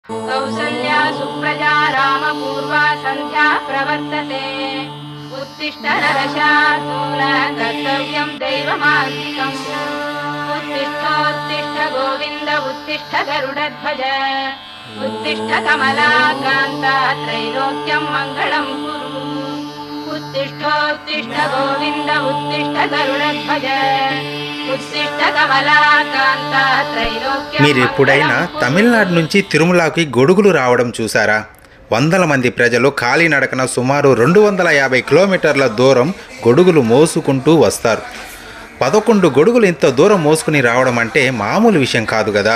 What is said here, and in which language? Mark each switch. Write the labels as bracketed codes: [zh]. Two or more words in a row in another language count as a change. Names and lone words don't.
[sa] कौसल्या सुप्रजा रामपूर्वा सन्ध्या प्रवर्तते उत्तिष्ठ नरशार्दूल कर्तव्यं दैवमान्तिकम् उत्तिष्ठोत्तिष्ठ गोविन्द उत्तिष्ठ गरुडध्वज उत्तिष्ठ कमलाकान्ता त्रैलोक्यं मङ्गलं कुरु उत्तिष्ठोत्तिष्ठ गोविन्द उत्तिष्ठ गरुडध्वज [te] మీరు ఎప్పుడైనా తమిళనాడు నుంచి తిరుమలకి గొడుగులు రావడం చూసారా? వందల మంది ప్రజలు కాలినడకన సుమారు 250 కిలోమీటర్ల దూరం గొడుగులు మోసుకుంటూ వస్తారు. 11 గొడుగులు ఇంత దూరం మోసుకుని రావడం అంటే మామూలు విషయం కాదు కదా.